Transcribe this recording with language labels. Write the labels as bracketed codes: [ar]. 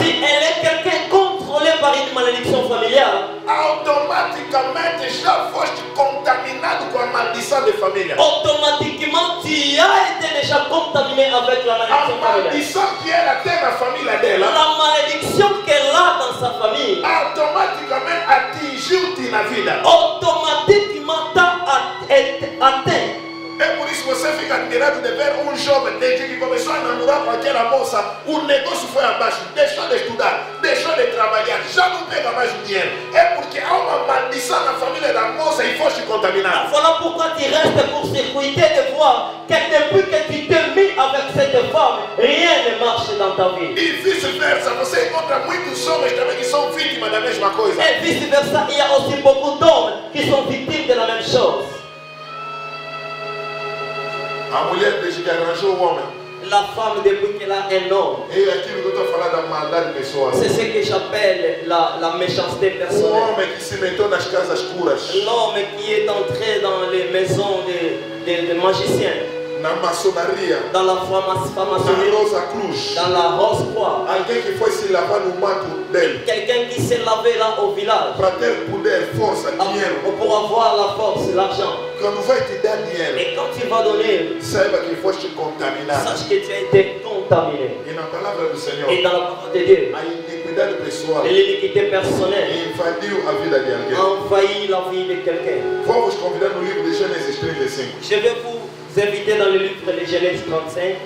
[fr] Si elle est quelqu'un contrôlé par une malédiction familiale, [pt] automaticamente já foste contaminado com a maldição de família. [fr] automatiquement, tu as été déjà contaminé avec la [pt] A [fr] malédiction familiale. [pt] maldição que ela tem na família dela, [fr] La malédiction qu'elle a dans sa famille, [pt] automaticamente atingiu-te na vida. [fr] automatiquement t'a atteint. [pt] É por isso que você fica admirado de ver um jovem desde que começou a namorar com aquela moça, o negócio foi abaixo, deixou de estudar, deixou de trabalhar, já não pega mais o dinheiro. É porque há uma maldição na família da moça e foste contaminado. [fr] Voilà pourquoi tu restes court-circuité de voir que depuis que tu t'es mis avec cette femme, rien ne marche dans ta vie. [pt] E vice-versa, você encontra muitos homens também que são vítimas da mesma coisa. [fr] Et vice-versa, il y a aussi beaucoup d'hommes qui sont victimes de la même chose. [pt] A mulher desde que arranjou o homem, [fr] La femme, depuis qu'elle a un homme, [pt] é aquilo que eu estou falando da maldade pessoal. [fr] c'est ce que j'appelle la méchanceté [pt] O [fr] personnelle. [pt] homem que se meteu nas casas escuras, [fr] L'homme qui est entré dans les maisons des magiciens, [pt] na maçonaria, [fr] dans la [pt] na [fr] franc-maçonnerie, [pt] Rosa Cruz, [fr] dans la Rose-Croix. [pt] alguém que foi se lavar no mato dele, [fr] Quelqu'un qui s'est lavé là au village [pt] para ter poder, força, dinheiro. [fr] pour avoir la force, l'argent. [pt] Quando vai te dar dinheiro, [fr] Et quand tu vas donner, [pt] saiba que foste contaminado. [fr] sache que tu as été contaminé. [pt] E na palavra do Senhor, [fr] Et dans la parole de Dieu, [pt] a iniquidade pessoal [fr] l'iniquité personnelle [pt] invadiu a vida de alguém. [fr] a envahi la vie de quelqu'un. [pt] Vou vos convidar no livro de Gênesis 35. [fr] Je vais vous inviter dans le livre de Genèse 35.